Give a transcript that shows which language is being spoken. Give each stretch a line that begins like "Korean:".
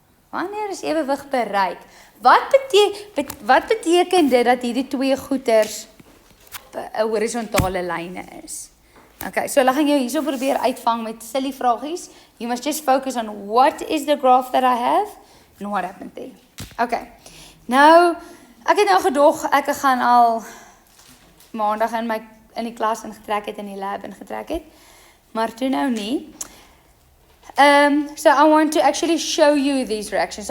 Afrikaans: Wanneer is ewewig bereik? Wat beteken dit dat hierdie twee goeters horisontale lyne is? Okay, so hulle gaan jou hierso probeer uitvang met silly vragies.
English: You must just focus on what is the graph that I have and what happened there.
Afrikaans: Okay, nou, ek het nou gedog, ek gaan al maandag in die klas ingetrek het, in die lab ingetrek het, maar toe nou nie.
English: So I want to actually show you these reactions.